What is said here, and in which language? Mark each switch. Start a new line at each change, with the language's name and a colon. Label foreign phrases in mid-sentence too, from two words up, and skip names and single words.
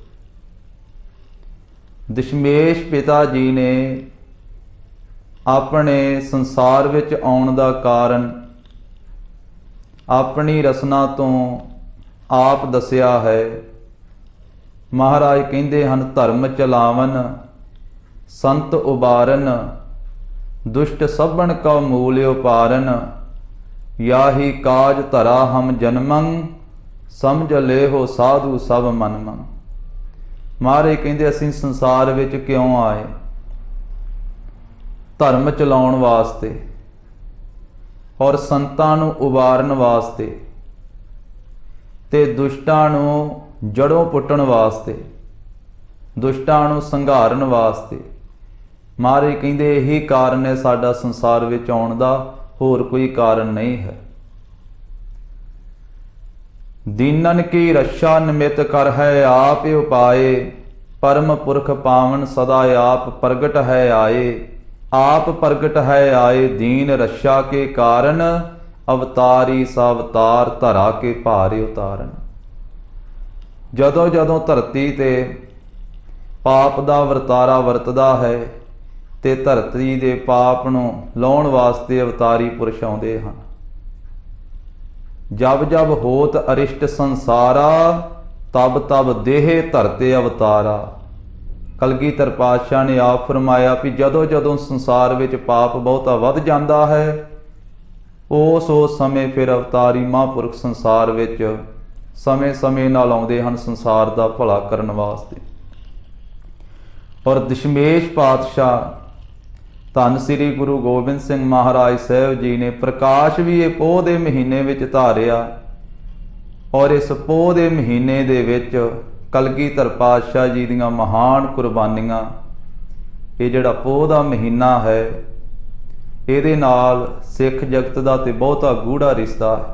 Punjabi: ਦਸ਼ਮੇਸ਼ ਪਿਤਾ ਜੀ ਨੇ ਅਪਨੇ ਸੰਸਾਰ ਵਿਚ ਆਉਣ ਦਾ ਕਾਰਣ ਅਪਨੀ ਰਸਨਾ ਤੋ ਆਪ ਦਸਿਆ ਹੈ। ਮਹਾਰਾਜ ਕਹਿੰਦੇ ਹਨ,
Braj: धर्म चलावन संत उबारन, दुष्ट सबन का मूल उपारन। याही काज धरा हम जन्मं, समझ ले हो साधु सब मनमं।
Punjabi: ਮਹਾਰਾਜ ਕਹਿੰਦੇ ਅਸੀਂ ਸੰਸਾਰ ਵਿਚ ਕਿਉਂ ਆਏ? ਧਰਮ ਚਲਾਉਣ ਵਾਸਤੇ ਔਰ ਸੰਤਾਂ ਨੂੰ ਉਬਾਰਨ ਵਾਸਤੇ ਤੇ ਦੁਸ਼ਟਾਂ ਨੂੰ ਜੜ੍ਹੋਂ ਪੁੱਟਣ ਵਾਸਤੇ, ਦੁਸ਼ਟਾਂ ਨੂੰ ਸੰਘਾਰਨ ਵਾਸਤੇ। ਮਹਾਰਾਜ ਕਹਿੰਦੇ ਯਹੀ ਕਾਰਣ ਹੈ ਸਾਡਾ ਸੰਸਾਰ ਵਿਚ ਆਉਣ ਦਾ, ਹੋਰ ਕੋਈ ਕਾਰਣ ਨਹੀਂ ਹੈ।
Braj: दीनन की रक्षा निमित कर है आप उपाय, परम पुरख पावन सदा आप प्रगट है आए। आप प्रगट है आए दीन रक्षा के कारण, अवतारी सावतार धरा के भारे उतारन।
Punjabi: ਜਦੋਂ ਜਦੋਂ ਧਰਤੀ ਤੇ ਪਾਪ ਦਾ ਵਰਤਾਰਾ ਵਰਤਦਾ ਹੈ ਤੇ ਧਰਤੀ ਦੇ ਪਾਪ ਨੂੰ ਲਾਉਣ ਵਾਸਤੇ ਅਵਤਾਰੀ ਪੁਰਸ਼ ਆਉਂਦੇ ਹਨ।
Braj: जब जब होत अरिष्ट संसारा, तब तब देह धरते अवतारा।
Punjabi: ਕਲਗੀਧਰ ਪਾਤਸ਼ਾਹ ਨੇ ਆਪ ਫਰਮਾਇਆ ਭੀ ਜਦੋਂ ਜਦੋਂ ਸੰਸਾਰ ਵਿਚ ਪਾਪ ਬਹੁਤਾ ਵਧ ਜਾਂਦਾ ਹੈ, ਉਸ ਸਮੇਂ ਫਿਰ ਅਵਤਾਰੀ ਮਹਾਪੁਰਖ ਸੰਸਾਰ ਵਿਚ ਸਮੇਂ ਸਮੇਂ ਨਾਲ ਆਉਂਦੇ ਹਨ ਸੰਸਾਰ ਦਾ ਭਲਾ ਕਰਨ ਵਾਸਤੇ। ਔਰ ਦਸ਼ਮੇਸ਼ ਪਾਤਸ਼ਾਹ ਧੰਨ ਸ੍ਰੀ ਗੁਰੂ ਗੋਬਿੰਦ ਸਿੰਘ ਮਹਾਰਾਜ ਸਾਹਿਬ ਜੀ ਨੇ ਪ੍ਰਕਾਸ਼ ਵੀ ਇਹ ਪੋਹ ਦੇ ਮਹੀਨੇ ਵਿੱਚ ਧਾਰਿਆ। ਔਰ ਇਸ ਪੋਹ ਦੇ ਮਹੀਨੇ ਦੇ ਵਿੱਚ ਕਲਗੀਧਰ ਪਾਤਸ਼ਾਹ ਜੀ ਦੀਆਂ ਮਹਾਨ ਕੁਰਬਾਨੀਆਂ, ਇਹ ਜਿਹੜਾ ਪੋਹ ਦਾ ਮਹੀਨਾ ਹੈ ਇਹਦੇ ਨਾਲ ਸਿੱਖ ਜਗਤ ਦਾ ਤੇ ਬਹੁਤਾ ਗੂੜਾ ਰਿਸ਼ਤਾ ਹੈ।